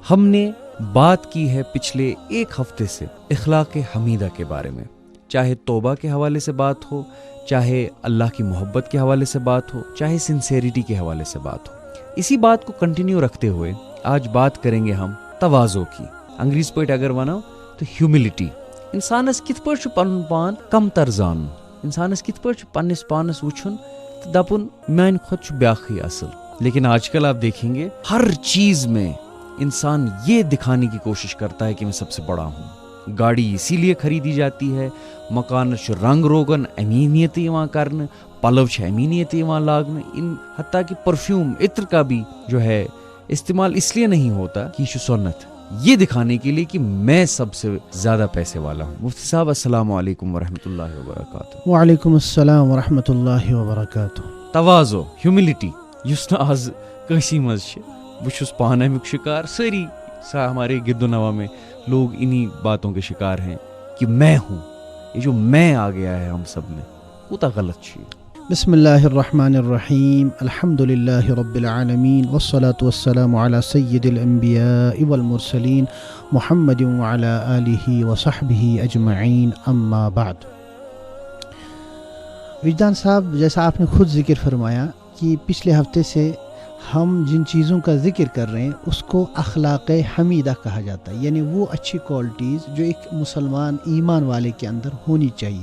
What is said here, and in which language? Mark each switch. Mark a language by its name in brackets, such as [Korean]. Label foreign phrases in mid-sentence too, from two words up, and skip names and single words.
[Urdu] ہم نے بات کی ہے پچھلے ایک ہفتے سے اخلاق حمیدہ کے بارے میں. چاہے توبہ کے حوالے سے بات ہو, چاہے اللہ کی محبت کے حوالے سے بات ہو, چاہے سنسیریٹی کے حوالے سے بات ہو, اسی بات کو کنٹینیو رکھتے ہوئے آج بات کریں گے ہم تواضع کی. [Kashmiri] انگریز پٲٹھۍ اگر ونو تو ہیوملٹی. انسانس کت پٲٹھۍ پن پان کم تر زانُن, انسانس کت پٲٹھۍ پنس پانس وچھن تو دپن میانہ کھۄتہٕ چھُ بیاکھٕے اصل. [Urdu] لیکن آج کل آپ دیکھیں گے ہر چیز میں انسان یہ دکھانے کی کوشش کرتا ہے کہ میں سب سے بڑا ہوں. گاڑی اسی لیے خریدی جاتی ہے, [Kashmiri] مکانس چھُ رنگ روگن امینیت یوان کرنے, پلو چھ امینیت یوان لاگنے, [Urdu] ان حتیٰ کہ پرفیوم عطر کا بھی جو ہے استعمال اس لیے نہیں ہوتا کہ یہ سنت, یہ دکھانے کے لیے کہ میں سب سے زیادہ پیسے والا ہوں. [Arabic] مفتی صاحب السلام علیکم ورحمۃ اللہ وبرکاتہ. وعلیکم السلام ورحمۃ اللہ وبرکاتہ. [Kashmiri] تواضع ہیوملٹی یس نا آز کٲنٛسی منٛز چھِ, بہٕ چھُس پانہٕ امیُک شکار, [Urdu] سٲری ہمارے گرد و نواح میں لوگ انہی باتوں کے شکار ہیں کہ میں ہوں. یہ جو میں آ گیا ہے ہم سب میں, [Kashmiri] کوتا غلط چھ. [Arabic] بسم اللہ الرحمن الرحیم. الحمد للہ رب العالمین والصلاة والسلام علی سید الانبیاء والمرسلین محمد وعلی آلہ وصحبہ اجمعین, اما بعد. [Urdu] وجدان صاحب, جیسا آپ نے خود ذکر فرمایا کہ پچھلے ہفتے سے ہم جن چیزوں کا ذکر کر رہے ہیں اس کو اخلاق حمیدہ کہا جاتا ہے, یعنی وہ اچھی کوالٹیز جو ایک مسلمان ایمان والے کے اندر ہونی چاہیے.